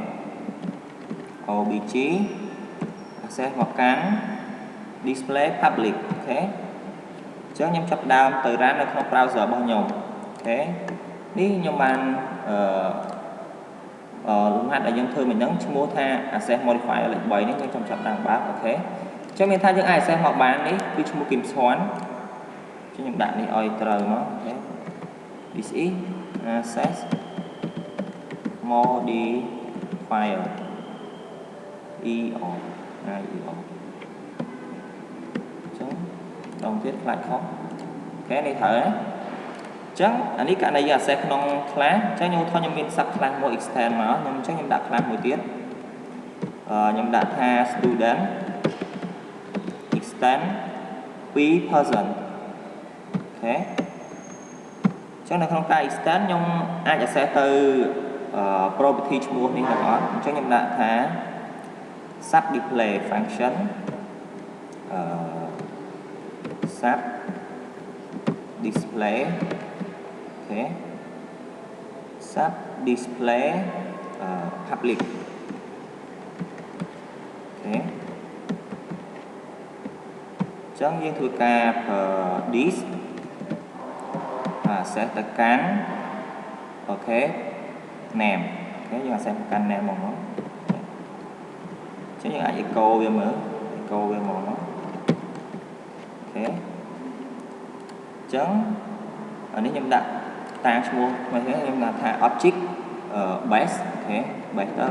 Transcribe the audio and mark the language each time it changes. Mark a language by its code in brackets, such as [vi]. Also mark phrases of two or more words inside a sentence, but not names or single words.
[en] obj access [km] មកកាន់ [en] display public [km] អូខេអញ្ចឹងខ្ញុំចាប់ដើមទៅ run នៅក្នុង browser របស់ខ្ញុំអូខេនេះខ្ញុំបាន លំហាត់ដែលយើងធ្វើមិញហ្នឹងឈ្មោះថា [en] access modifier [km] លេខ3នេះខ្ញុំចាប់ដើមបើកអូខេអញ្ចឹងមានថាយើងអាច access មកបាននេះគឺឈ្មោះគឹមឈុនអញ្ចឹងខ្ញុំដាក់នេះឲ្យត្រូវមកអូខេ [en] this is access modifier EO [km] ចឹងដងទៀតខ្លាចខុសអូខេនេះត្រូវណាអញ្ចឹងអានេះករណីយើង access ក្នុង class អញ្ចឹងខ្ញុំខ្ញុំមាន [en] sub class [km] មួយ extend មកខ្ញុំដាក់ class មួយទៀតខ្ញុំដាក់ថា student [en] extend 2 person [km] អូខេអញ្ចឹងនៅក្នុងការ extend ខ្ញុំអាច access ទៅproperty ឈ្មោះនេះទាំងអស់អញ្ចឹងខ្ញុំដាក់ថា [en] sub display function sub display [km] អូខេ [en] sub display public [km] អូខេអញ្ចឹងយើងធ្វើការប្រើ [en] this access [km] ទៅកាន់អូខេ name អូខេយើង access ទៅកាន់ name មកចឹងយើងអាច echo វា មើល echo វាមកអូខេអញ្ចឹងអានេះខ្ញុំដាក់តាឈ្មោះថ្មីខ្ញុំដាក់ថា [en] object base [km] អូខេ base ទៅ